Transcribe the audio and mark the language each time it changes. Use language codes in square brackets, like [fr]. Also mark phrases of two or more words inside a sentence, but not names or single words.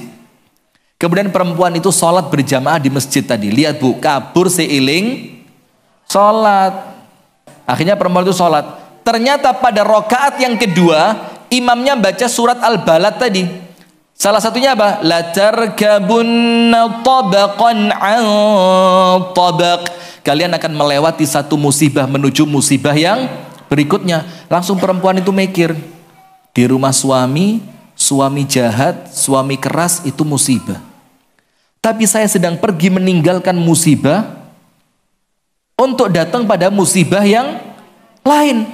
[id] Kemudian perempuan itu sholat berjamaah di masjid tadi. Lihat bu, kabur seiling sholat. Akhirnya perempuan itu sholat. Ternyata pada rakaat yang kedua imamnya baca surat Al-Balad tadi. Salah satunya apa? [ar] لتركبن طبقا عن طبق. [id] Kalian akan melewati satu musibah menuju musibah yang berikutnya. Langsung perempuan itu mikir, di rumah suami jahat, suami keras, itu musibah. Tapi saya sedang pergi meninggalkan musibah untuk datang pada musibah yang lain.